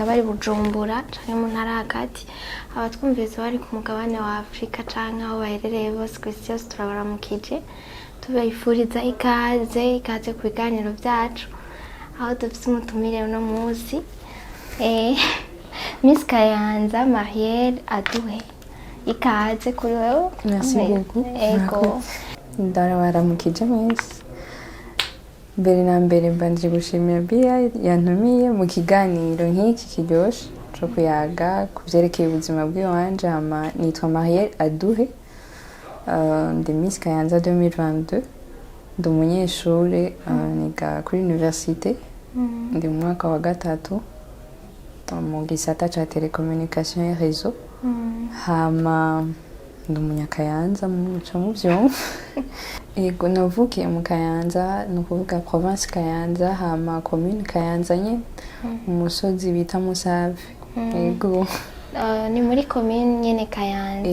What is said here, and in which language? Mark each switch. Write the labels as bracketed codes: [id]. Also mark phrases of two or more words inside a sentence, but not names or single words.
[rn] bari Bujumbura canke mu ntara hagati, abatwumviriza bari ku mugabane wa Afrika canke aho baherereye bose kw'isi yose turabaramukije tubifuriza ikaze ku biganiro vyacu aho dufise umutumire uno musi Miss Kayanza Marielle aduhe ikaze kuri wewe. [fr] Merci beaucoup. [rn] Ego ndabaramukije mwese. Mbere na mbere mbanje gushimira BI yantumiye mu kiganiro nk'iki kiryoshe cyo kuyaga kuvyerekeye ubuzima bw'iwanje. Nitwa Marielle aduhe, ndi Miss Kayanza 2022, ndi umunyeshure niga kuri université, ndi mu mwaka wa gatatu mu gisata ca [fr] télécommunication et réseau. [rn] Hama ndi umunyakayanza muco muvyumva. Ego navukiye mu Kayanza, nukuvuga province Kayanza, hama commune Kayanza nye umusozi bita Musave. Ego ni muri commune nyene Kayanza.